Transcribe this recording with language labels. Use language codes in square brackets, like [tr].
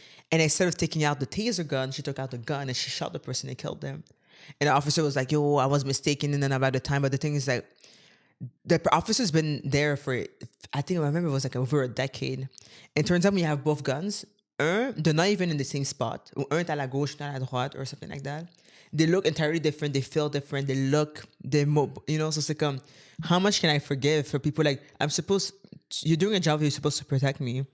[en] And instead of taking out the taser gun, she took out the gun and she shot the person and killed them. And the officer was like, yo, I was mistaken. And then about the time, but the thing is like, the officer's been there for, I think I remember it was like over a decade. And it turns out when you have both guns, they're not even in the same spot. [fr] Ou un est à la gauche, un est à la droite, [en] or something like that. They look entirely different. They feel different. They look, [fr] so c'est comme, [en] how much can I forgive for people like, you're doing a job, you're supposed to protect me.